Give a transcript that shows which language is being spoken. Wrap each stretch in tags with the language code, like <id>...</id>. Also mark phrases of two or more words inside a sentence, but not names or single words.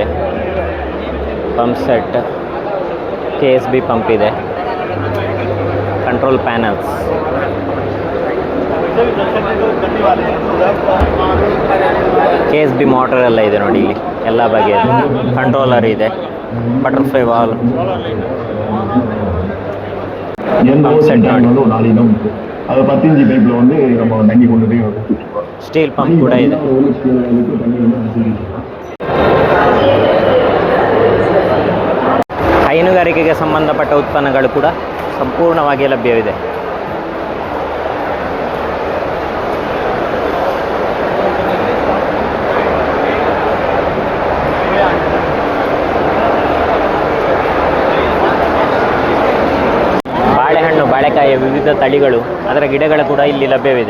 <en>pump set,</en> <kn>KSB ಪಂಪ್ ಇದೆ,</kn> <en>control panels,</en> <kn>KSB ಮೋಟರ್ ಎಲ್ಲ ಇದೆ ನೋಡಿ ಇಲ್ಲಿ, ಎಲ್ಲ ಬಗೆಯ ಕಂಟ್ರೋಲರ್ ಇದೆ,</kn> <en>butterfly valve, pump set</en> <ta>அது 10</ta> <en>inch pipeல</en> <ta>வந்து நம்ம தண்ணி கொண்டு போய்</ta> <en>steel pump</en> <kn>ಕೂಡ ಇದೆ. ಹೈನುಗಾರಿಕೆಗೆ ಸಂಬಂಧಪಟ್ಟ ಉತ್ಪನ್ನಗಳು ಕೂಡ ಸಂಪೂರ್ಣವಾಗಿ ಲಭ್ಯವಿದೆ. ಬಾಳೆಕಾಯಿಯ ವಿವಿಧ ತಳಿಗಳು, ಅದರ ಗಿಡಗಳು ಕೂಡ ಇಲ್ಲಿ ಲಭ್ಯವಿದೆ.</kn>